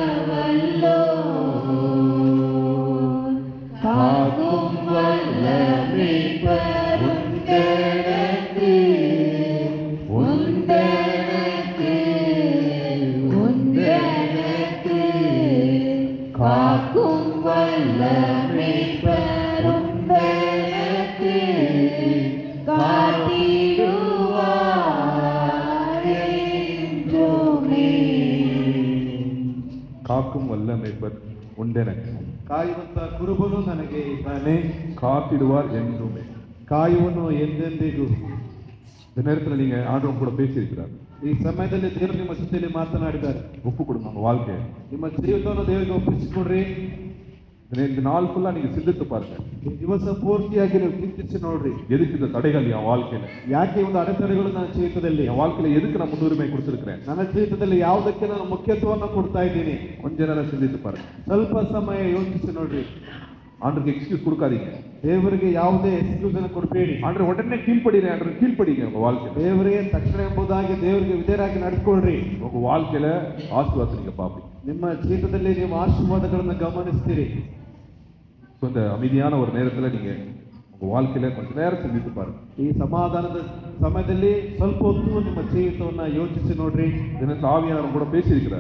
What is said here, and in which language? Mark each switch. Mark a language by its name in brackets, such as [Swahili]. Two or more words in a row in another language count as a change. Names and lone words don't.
[Tamil] வல்லோர், காக்கும் வல்ல மீட்பர் உண்டெனக்கு, உண்டெனக்கு, உண்டெனக்கு, காக்கும் வல்ல மீட்பர் உண்டெனக்கு, காத்திடுவார் என்றுமே. காக்கும் வல்ல மீட்பர் உண்டெனக்கு, [Kannada] ಕಾಯುವಂತ ಕುರುಬನು ನನಗೆ ಇದ್ದಾನೆ, [Tamil] காத்திடுவார் என்றுமே. [Kannada] ಕಾಯುವನು ಎಂದೆಂದಿಗೂ. [Tamil] இந்த நேரத்தில் நீங்க ஆண்டவன் கூட பேசியிருக்கிறார். [Kannada] ಈ ಸಮಯದಲ್ಲಿ ದೇವರು ನಿಮ್ಮ ಜೊತೆಯಲ್ಲಿ ಮಾತನಾಡಿದ್ದಾರೆ. [Tamil] ஒப்பு கொடுங்க உங்க வாழ்க்கையை. [Kannada] ನಿಮ್ಮ ಜೀವಿತವನ್ನು ದೇವರಿಗೆ ಒಪ್ಪಿಸಿಕೊಡ್ರಿ. [Tamil] இந்த நாள் ஃபுல்லா நீங்க சிந்தித்து பாருங்க, [Kannada] ಈ ದಿವಸ ಪೂರ್ತಿಯಾಗಿ ನೀವು ಚಿಂತಿಸಿ ನೋಡ್ರಿ. [Tamil] எதுக்கு இந்த தடைகள் என் வாழ்க்கையில, [Kannada] ಯಾಕೆ ಒಂದು ಅಡೆತಡೆಗಳು ನನ್ನ ಜೀವಿತದಲ್ಲಿ, [Tamil] என் வாழ்க்கையில எதுக்கு நான் முன்னுரிமை கொடுத்திருக்கிறேன், [Kannada] ನನ್ನ ಜೀವಿತದಲ್ಲಿ ಯಾವುದಕ್ಕೆ ನಾನು ಮುಖ್ಯತ್ವವನ್ನು ಕೊಡ್ತಾ ಇದ್ದೀನಿ. [Tamil] கொஞ்ச நேரம் சிந்தித்து பாருங்க. [Kannada] ಸ್ವಲ್ಪ ಸಮಯ ಯೋಚಿಸಿ ನೋಡ್ರಿ. [Tamil] ஆண்டருக்கு எக்ஸ்கியூஸ் கொடுக்காதீங்க. [Kannada] ದೇವರಿಗೆ ಯಾವುದೇ ಎಕ್ಸ್ಕ್ಯೂಸ್ ಅನ್ನು ಕೊಡಬೇಡಿ. [Tamil] ஆண்டர் உடனே கீழ்ப்படிங்க, ஆண்டர் கீழ்ப்படிங்க உங்க வாழ்க்கையில. [Kannada] ದೇವರಿಗೆ ತಕ್ಷಣ ಎಂಬುದಾಗಿ ದೇವರಿಗೆ ವಿಧೇಯರಾಗಿ ನಡ್ಕೊಳ್ರಿ. [Tamil] உங்க வாழ்க்கையில ஆசீர்வாதத்தை நீங்க பாப்பீங்க. [Kannada] ನಿಮ್ಮ ಜೀವಿತದಲ್ಲಿ ನೀವು ಆಶೀರ್ವಾದಗಳನ್ನು ಗಮನಿಸ್ತೀರಿ. [Tamil] ஸோ இந்த அமைதியான ஒரு நேரத்துல நீங்க உங்க வாழ்க்கையில கொஞ்ச நேரம் சிந்தித்து பாருங்க. [Kannada] ಈ ಸಮಾಧಾನದ ಸಮಯದಲ್ಲಿ ಸ್ವಲ್ಪ ಹೊತ್ತು ನಿಮ್ಮ ಜೀವಿತವನ್ನ ಯೋಚಿಸಿ ನೋಡ್ರಿ. [Tamil] தினத்தில் ஆவியானவர் கூட பேசியிருக்கிறார்.